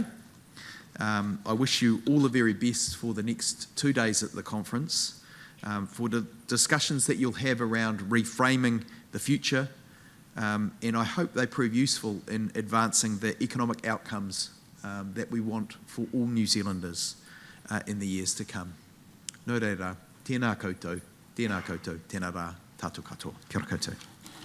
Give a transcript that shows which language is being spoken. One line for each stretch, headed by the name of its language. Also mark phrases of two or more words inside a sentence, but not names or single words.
English: I wish you all the very best for the next 2 days at the conference, for the discussions that you'll have around reframing the future, and I hope they prove useful in advancing the economic outcomes that we want for all New Zealanders in the years to come.
Māori: Nō reira, tēnā koutou, tēnā koutou, tēnā rā, tātou katoa. Kia ora koutou.